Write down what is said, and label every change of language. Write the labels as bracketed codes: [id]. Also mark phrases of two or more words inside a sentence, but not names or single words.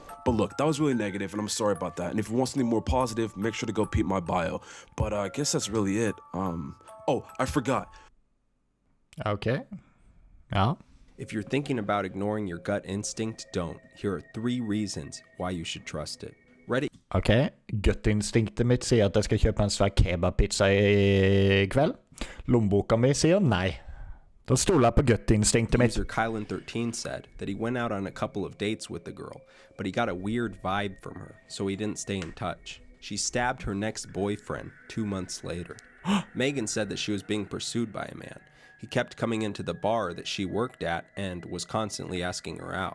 [en] But look, that was really negative, and I'm sorry about that. And if you want something more positive, make sure to go peep my bio. But I guess that's really it. Oh, I forgot. Ok. Ja. If you're thinking about ignoring your gut instinct, don't. Here are 3 reasons why you should trust it. Ready? Ok. [no] Guttinstinktet mitt sier at jeg skal kjøpe en svær kebabpizza i kveld. Lommeboka mi sier nei. Da stoler jeg på guttinstinktet mitt. [en] User Kylan13 said that he went out on a couple of dates with the girl, but he got a weird vibe from her, so he didn't stay in touch. She stabbed her next boyfriend 2 months later. Megan said that she was being pursued by a man. He kept coming into the bar that she worked at and was constantly asking her out.